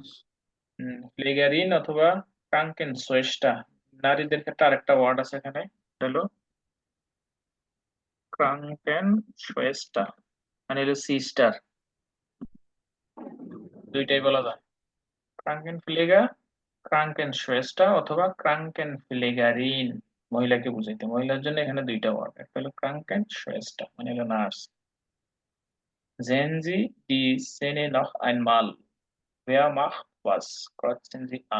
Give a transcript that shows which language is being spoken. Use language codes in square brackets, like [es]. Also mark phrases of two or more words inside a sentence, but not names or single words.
[bn] ফ্লেগারিন অথবা ক্রাঙ্কেনসোয়েস্টা, নারীদের ক্ষেত্রে আরেকটা ওয়ার্ড আছে এখানে, হলো ক্রাঙ্কেনসোয়েস্টা, মানে হলো সিস্টার, দুইটাই বলা যায়। ক্রাঙ্কেনফিলিগা, ক্রাঙ্কেনসোয়েস্টা অথবা ক্রাঙ্কেনফিলিগারিন, মহিলাকে বুঝাইতে। মহিলার জন্য এখানে দুইটা ওয়ার্ড, একটা হলো ক্রাঙ্কেনসোয়েস্টা মানে হলো নার্স। [de] Sehen Sie die Szene noch einmal. Wer macht was? Kreuzen Sie an.